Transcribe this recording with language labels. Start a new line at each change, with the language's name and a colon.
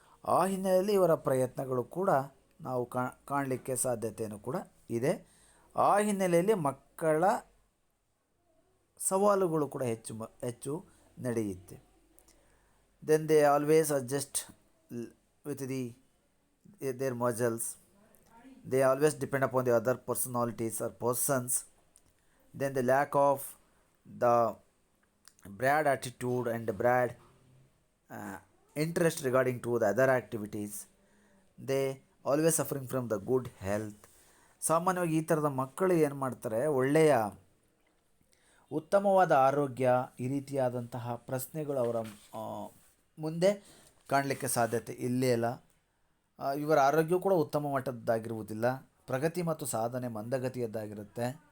Kannada: ಆ ಹಿನ್ನೆಲೆಯಲ್ಲಿ ಇವರ ಪ್ರಯತ್ನಗಳು ಕೂಡ ನಾವು ಕಾಣಲಿಕ್ಕೆ ಸಾಧ್ಯತೆಯೂ ಕೂಡ ಇದೆ. ಆ ಹಿನ್ನೆಲೆಯಲ್ಲಿ ಮಕ್ಕಳ ಸವಾಲುಗಳು ಕೂಡ ಹೆಚ್ಚು ನಡೆಯುತ್ತೆ.
English: Then they always adjust with their muscles. They always depend upon the other personalities or persons. Then the lack of the broad attitude and broad interest regarding to the other activities. They always suffering from the good health.
Kannada: ಸಾಮಾನ್ಯವಾಗಿ ಈ ಥರದ ಮಕ್ಕಳು ಏನು ಮಾಡ್ತಾರೆ, ಒಳ್ಳೆಯ ಉತ್ತಮವಾದ ಆರೋಗ್ಯ, ಈ ರೀತಿಯಾದಂತಹ ಪ್ರಶ್ನೆಗಳು ಅವರ ಮುಂದೆ ಕಾಣಲಿಕ್ಕೆ ಸಾಧ್ಯತೆ ಇಲ್ಲೇ ಇಲ್ಲ. ಇವರ ಆರೋಗ್ಯ ಕೂಡ ಉತ್ತಮ ಮಟ್ಟದ್ದಾಗಿರುವುದಿಲ್ಲ. ಪ್ರಗತಿ ಮತ್ತು ಸಾಧನೆ ಮಂದಗತಿಯದ್ದಾಗಿರುತ್ತೆ.